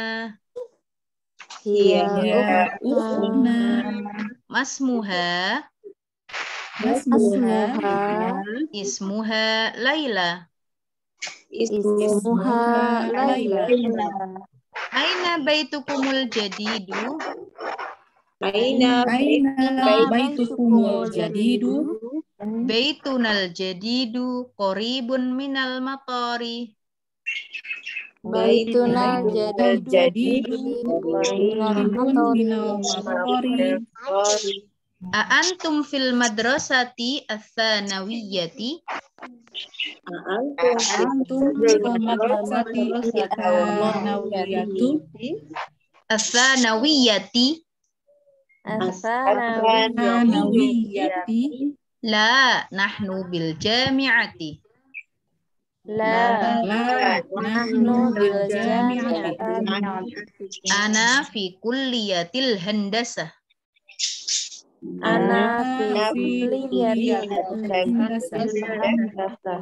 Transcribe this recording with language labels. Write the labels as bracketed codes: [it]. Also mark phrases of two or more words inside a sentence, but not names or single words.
[ar] هي أختنا. ما اسمها؟ اسمها ليلى. اسمها ليلى. أين بيتكم الجديد? أين بيتكم الجديد? بيتنا الجديد قريب من المطار. بيتنا الجديد قريب من المطار. أأنتم في المدرسة الثانوية? أأنتم في المدرسة الثانوية? الثانوية? لا، نحن بالجامعة. لا، نحن بالجامعة. أنا في كلية الهندسة. أنا في كلية الهندسة.